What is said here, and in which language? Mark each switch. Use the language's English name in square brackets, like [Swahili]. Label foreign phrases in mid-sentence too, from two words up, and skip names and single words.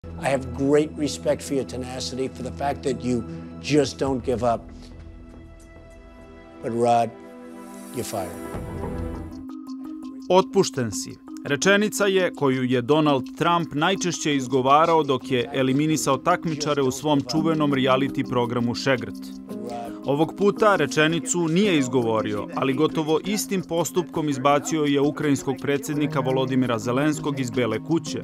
[English] have great respect for your tenacity, for the fact that you just don't give up. But Rod, you're fired. [Serbian] Otpušten si. Rečenica je koju je Donald Tramp najčešće izgovarao dok je eliminisao takmičare u svom čuvenom rijaliti programu Šegrt. Ovog puta rečenicu nije izgovorio, ali gotovo istim postupkom izbacio je ukrajinskog predsednika Volodimira Zelenskog iz Bele kuće.